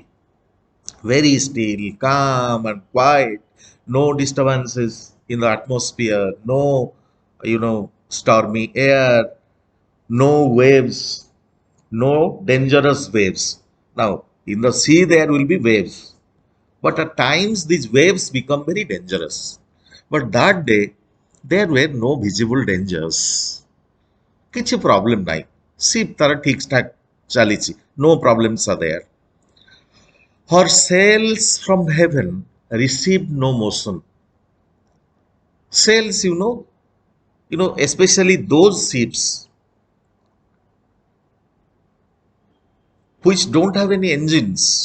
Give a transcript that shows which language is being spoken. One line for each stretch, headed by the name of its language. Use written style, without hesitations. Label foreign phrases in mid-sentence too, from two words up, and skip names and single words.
English: Very still, calm and quiet, no disturbances in the atmosphere, no, stormy air, no waves, no dangerous waves. Now, in the sea there will be waves, but at times these waves become very dangerous. But that day, there were no visible dangers.
Odia: କିଛି problem ନାହିଁ. Ship ତାର ଠିକ ଠାକ ଚାଲିଛି.
English: No problems are there. Her sails from heaven received no motion. Sails, especially those ships which don't have any engines.